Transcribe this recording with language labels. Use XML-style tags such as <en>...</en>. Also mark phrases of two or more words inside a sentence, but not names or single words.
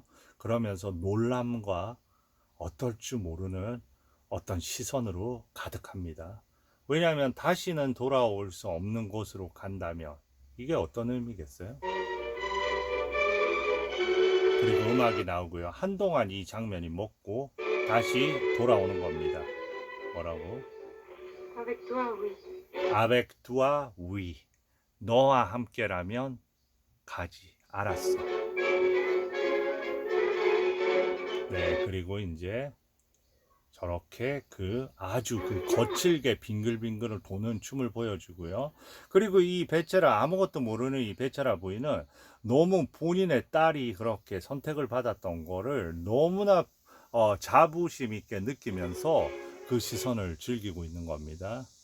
<ko>그러면서 놀람과 어떨 줄 모르는 어떤 시선으로 가득합니다. 왜냐하면 다시는 돌아올 수 없는 곳으로 간다면 이게 어떤 의미겠어요? 그리고 음악이 나오고요. 한동안 이 장면이 먹고 다시 돌아오는 겁니다. 뭐라고?</ko> <fr>avec toi, oui.</fr> <ko>너와 함께라면 가지. 알았어. 네, 그리고 이제 저렇게 아주 거칠게 빙글빙글 도는 춤을 보여주고요. 그리고 이 베체라 아무것도 모르는 이 베체라 부인은 너무 본인의 딸이 그렇게 선택을 받았던 거를 너무나 자부심 있게 느끼면서 그 시선을 즐기고 있는 겁니다.</ko>